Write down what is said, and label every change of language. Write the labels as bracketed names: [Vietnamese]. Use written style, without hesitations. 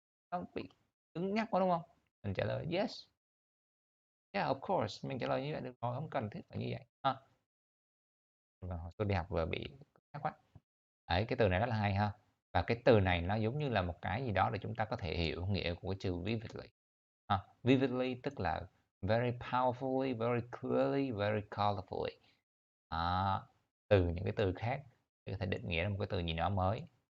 [Vietnamese] Nó bị cứng nhắc quá đúng không? Mình trả lời yes. [English] Yeah, of course. [Vietnamese] Mình trả lời như vậy được rồi, không cần thiết phải như vậy. Ha. Và hồi xưa đi học vừa bị cứng nhắc quá. Đấy, cái từ này rất là hay ha. Và cái từ này nó giống như là một cái gì đó để chúng ta có thể hiểu nghĩa của cái chữ vividly. [English] Vividly [Vietnamese] tức là [English] very powerfully, very clearly, very colorfully. [Vietnamese] Từ những cái từ khác để có thể định nghĩa ra một cái từ gì đó mới.